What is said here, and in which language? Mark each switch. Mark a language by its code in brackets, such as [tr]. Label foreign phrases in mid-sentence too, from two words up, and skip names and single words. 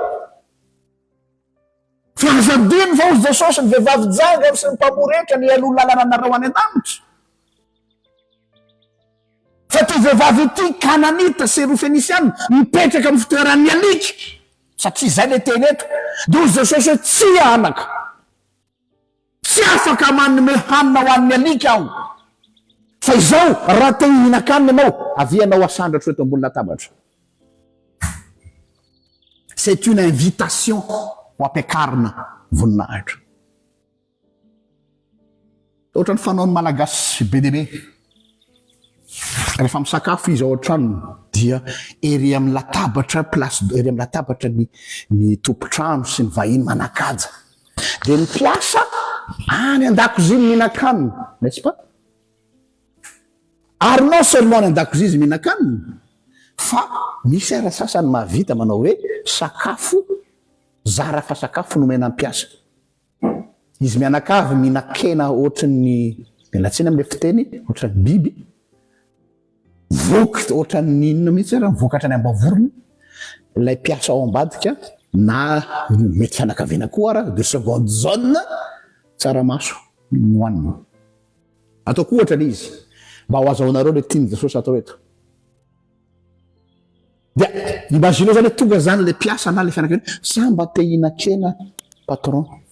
[mg] fa azadiny fa ozy Jesosy ny vehivavy janga sy ny mpamoretra ny aloha lalana anareo any an-danitra fa ty vehivavy ity kananita serofenisiana mipetraka amin'ny fitoeran'ny alika satria zay le teny eto dia ozy Jesosy hoe tsy anaka tsy afaka manome hanina ho an'ny alika aho fa izao raha te hihinan-kanina ianao avianao asandratro eto ambony latabatra [fr] c'est une invitation [mg] ho ampiakarina voninahitra ohatrany fanaony malagasy be deaibe rehefa misakafo izy ao an-trano dia ery amin'ny latabatra place ery amin'ny latabatra ny tompotrano sy ny vahiny manakaja dia ny mpiasa any an-dakozia ny mihinan-kanina [fr] n'est-ce pas [mg] ary [fr] non seulement [mg] ny an-dakozia izy mihinan-kanina fa misy ara sasany mahavita manao hoe sakafo zara fa sakafo nomena mpiasa izy mianakavy mihinan-kena ohatran'ny mialatsiny amin'le fiteny ohatran'ny biby voky ohatran'ny inona mihitsy ara vokatra ny ambavorony ilay mpiasa ao ambadika na mety fianakaviana koa ara [fr] de seconde zone [mg] tsaramaso nohanina ataoko ohatra izy mba ho azahoanareo le tiany Jesosy atao eto dia imagineo zany hoe tonga zany le mpiasa na le fianakaviana sa mba te hihinan-kena patron